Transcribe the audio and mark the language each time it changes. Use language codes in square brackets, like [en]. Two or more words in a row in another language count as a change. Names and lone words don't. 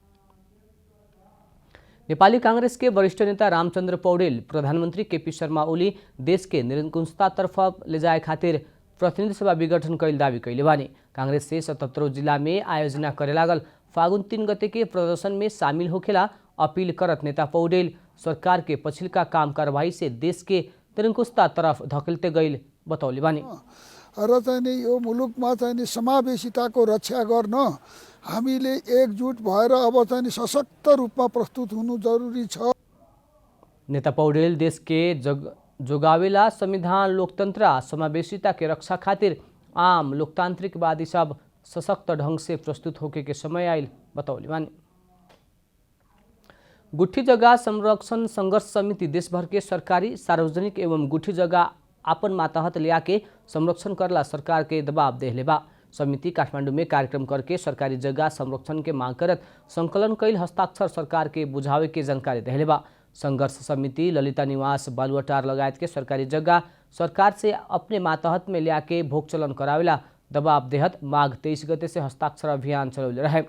[bho] नेपाली कांग्रेस के वरिष्ठ नेता रामचंद्र पौडेल प्रधानमंत्री केपी शर्मा ओली देश के निरंकुशता तरफ ले जाए खातिर प्रतिनिधि सभा विघटन कैल दावी कैले बानी। कांग्रेस से 77 जिला में आयोजना करे लागल फागुन 3 गते के प्रदर्शन में शामिल होखेला अपील करत नेता पौडेल सरकार के पछिल्का काम कारवाही से देश के निरंकुशता तरफ धकेलते गइल बतौले बानी। [ne] र चाहिँ यो मुलुकमा चाहिँ समावेशिताको रक्षा गर्न हामीले एकजुट भएर अब चाहिँ सशक्त रूपमा प्रस्तुत हुनु जरुरी छ। [bho] नेता पौडेल देश के जोगावेला संविधान लोकतंत्र समावेशिता के रक्षा खातिर आम लोकतांत्रिकवादी सब सशक्त ढंग से प्रस्तुत होके के समय आयल बतौले बानी। गुठी जगह संरक्षण संघर्ष समिति देशभर के सरकारी सार्वजनिक एवं गुठी जगह आपन मातहत लिया के संरक्षण करला सरकार के दबाव देहले बा। समिति काठमांडू में कार्यक्रम करके सरकारी जगह संरक्षण के मांग करत संकलन कैल हस्ताक्षर सरकार के बुझावे के जानकारी देहले बा। संघर्ष समिति ललिता निवास बालुवाटार लगायत के सरकारी जगह सरकार से अपने मातहत में लिया के भोग चलन करावेला दबाव देहत माघ 23 गते से हस्ताक्षर अभियान चलौले रहे।